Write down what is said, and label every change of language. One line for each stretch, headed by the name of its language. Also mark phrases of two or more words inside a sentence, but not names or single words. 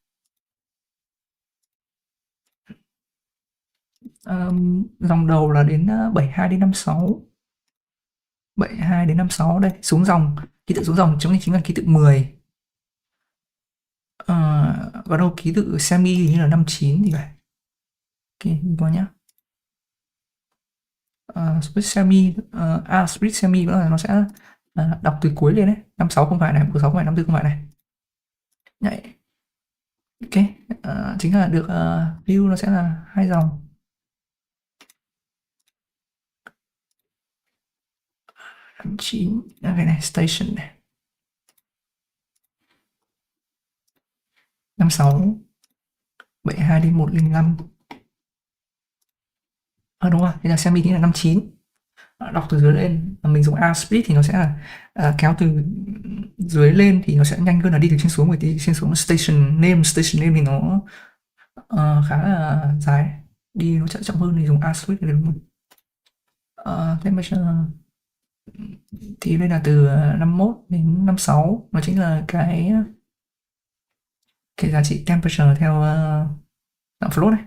Vietnamese: Dòng đầu là đến 72 đến 56. 72 đến 56 đây, xuống dòng, ký tự xuống dòng chính là ký tự 10. Có đâu ký tự semi như là 59 thì phải. Ok, mình coi nhá.
English: Split semi, split semi
Vietnamese: cũng là nó sẽ đọc từ cuối lên đấy. 56 không phải này, 46 không phải, 54 không phải này. Nhảy. Ok, chính là được view nó sẽ là 2 dòng. 9, cái này station này. 56 72 đến 105. Đúng rồi, thế là semi chính là 59. Đọc từ dưới lên, mình dùng A split thì nó sẽ là kéo từ dưới lên thì nó sẽ nhanh hơn là đi từ trên xuống, bởi vì trên xuống
English: station name
Vietnamese: thì nó khá là dài, đi nó chậm hơn thì dùng A split thì đúng. Temperature thì đây là từ 51 đến 56, nó chính là cái giá trị temperature theo dạng float này.